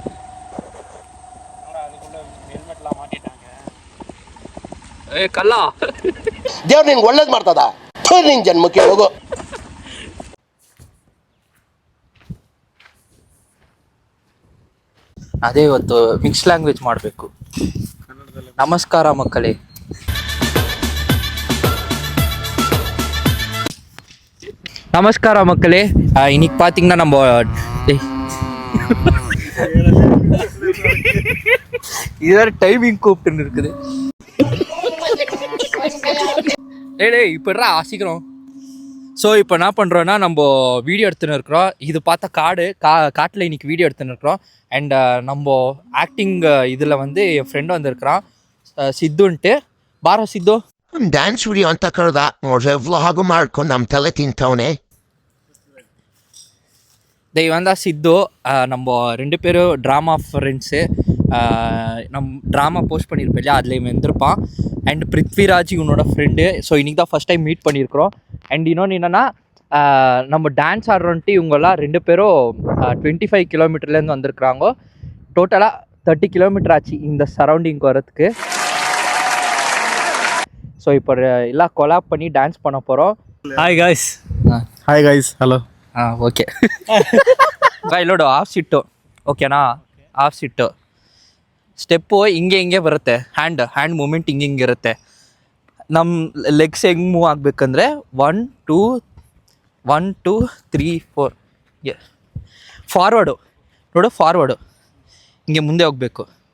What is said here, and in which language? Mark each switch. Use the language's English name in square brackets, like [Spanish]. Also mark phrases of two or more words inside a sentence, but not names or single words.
[Kannada] ಏ ಕಲ್ಲ, ದೇವ್ರು ನಿನ್ಗೆ ಒಳ್ಳೇದು ಮಾಡ್ತದ. ನಿನ್ ಜನ್ಮಕ್ಕೆ ಹೋಗು. ಅದೇ ಇವತ್ತು [English] mix language [Kannada] ಮಾಡಬೇಕು. ನಮಸ್ಕಾರ ಮಕ್ಕಳೇ. [Tamil] நமஸ்கார மக்களே. இன்னைக்கு பார்த்தீங்கன்னா நம்ம இதோட டைமிங் கூப்பிட்டுன்னு இருக்குது. டேய் இப்போடா சீக்கிரம். ஸோ இப்போ என்ன பண்ணுறோன்னா, நம்ம வீடியோ எடுத்துன்னு இருக்கிறோம். இது பார்த்தா காட்டில் இன்னைக்கு வீடியோ எடுத்துன்னு இருக்கிறோம். அண்ட் நம்ம ஆக்டிங் இதில் வந்து என் ஃப்ரெண்டு வந்திருக்கிறான், [Kannada] ಸಿದ್ದುಂಟು. ಬಾರೋ ಸಿದ್ದು. [English] dance video [Kannada] ಅಂತ ಕರೆದ ನೋಡ್ರೆ ವ್ಲಾಗ್ ಮಾಡ್ಕೊಂಡು ನಮ್ಮ ತಲೆ ತಿಂತವನೆ. [Tamil] இவன் தான் சித்து. நம்ம 2 பேரும் [English] drama friends. [Tamil] நம்ம [English] drama post [Tamil] பண்ணியிருப்போம் இல்லையா, அதில் இவன் வந்திருப்பான். அண்ட் பிருத்விராஜ் இவனோட ஃப்ரெண்டு. ஸோ இன்றைக்கி தான் [English] first time meet [Tamil] பண்ணியிருக்கிறோம். அண்ட் இன்னொன்று என்னென்னா, நம்ம டான்ஸ் ஆடுறோன்ட்டு இவங்கெல்லாம் 2 பேரும் 25 கிலோமீட்டர்லேருந்து வந்திருக்கிறாங்க. டோட்டலாக 30 கிலோமீட்டர் ஆச்சு இந்த சரௌண்டிங்க்கு வரத்துக்கு. ஸோ இப்போ எல்லாம் கொலாப் பண்ணி டான்ஸ் பண்ண போகிறோம். [English] Hi guys. Hi guys. Hello. okay boy [Kannada] ನೋಡು, [English] half sit [Kannada] ಓಕೆನಾ? [English] half sit step [Kannada] ಹಿಂಗೆ ಬರುತ್ತೆ. [English] hand movement [Kannada] ಹಿಂಗೆ ಇರುತ್ತೆ. ನಮ್ಮ ಲೆಗ್ಸ್ ಹೆಂಗೆ ಮೂವ್ ಆಗಬೇಕಂದ್ರೆ 1 2 1 2 3 4 ಫಾರ್ವರ್ಡು ನೋಡು, ಫಾರ್ವರ್ಡು ಹಿಂಗೆ ಮುಂದೆ ಹೋಗಬೇಕು.